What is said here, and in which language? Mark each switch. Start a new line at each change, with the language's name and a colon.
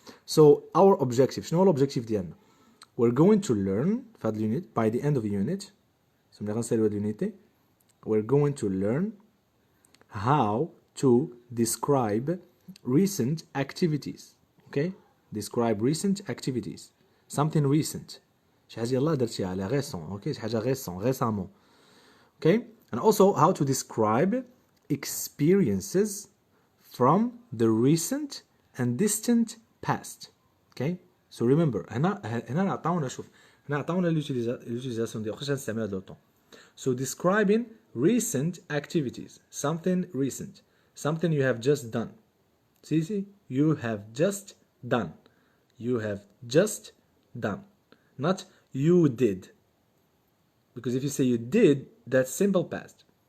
English: So our objective,
Arabic: شنو هو الobjective ديالنا?
English: We're going to learn
Arabic: في هذا اليونت
English: by the end of the unit. So
Arabic: ملي غنساليو هاد اليونيتي
English: we're going to learn how to describe recent activities. Okay? Describe recent activities. Something recent.
Arabic: شي حاجة يلاه درتيها على récent. Okay? شي حاجة récemment.
English: Okay? And also how to describe experiences from the recent and distant past. Okay? So remember
Arabic: هنا عطاونا شوف هنا عطاونا l'utilisation ديال واخا نستعمل هذا لوطون.
English: So describing recent activities, something recent, something you have just done. See, you have just done. You have just done. Not you did. Because if you say you did, that's simple past.